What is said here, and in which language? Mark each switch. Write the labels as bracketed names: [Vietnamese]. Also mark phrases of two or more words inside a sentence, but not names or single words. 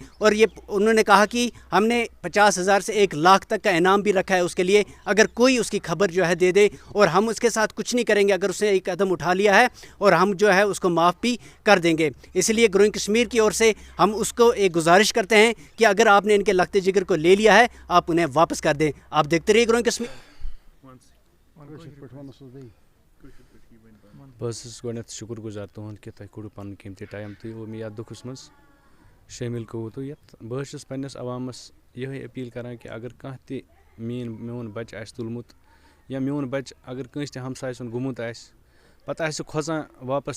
[Urdu] اور یہ انہوں نے کہا کہ ہم نے 50,000 سے 1,00,000 تک کا انعام بھی رکھا ہے اس کے لیے، اگر کوئی اس کی خبر جو ہے دے دے، اور ہم اس کے ساتھ کچھ نہیں کریں گے اگر اس نے ایک قدم اٹھا لیا ہے، اور ہم جو ہے اس کو معاف بھی کر دیں گے۔ اس لیے گروئنگ کشمیر کی اور سے ہم اس کو ایک گزارش کرتے ہیں کہ اگر آپ نے ان کے لخت جگر کو لے لیا ہے، آپ انہیں واپس کر دیں۔ آپ دیکھتے رہیے گروئنگ کشمیر۔ [Kashmiri] بس گۄڈنٮ۪تھ شُکر گُزار تُہُنٛد کہِ تۄہہِ کوٚڑوُ پَنُن قیٖمتی ٹایم تُہۍ ووٚن مےٚ یَتھ دُکھَس منٛز شٲمِل گوٚوُ تُہۍ یَتھ۔ بہٕ حظ چھُس پنٛنِس عوامَس یِہوٚے أپیٖل کَران کہِ اگر کانٛہہ تہِ میون بَچہِ آسہِ تُلمُت، یا میون بَچہِ اگر کٲنٛسہِ تہِ ہمساے سُنٛد گوٚمُت آسہِ، پَتہٕ آسہِ سُہ کھۄژان واپَس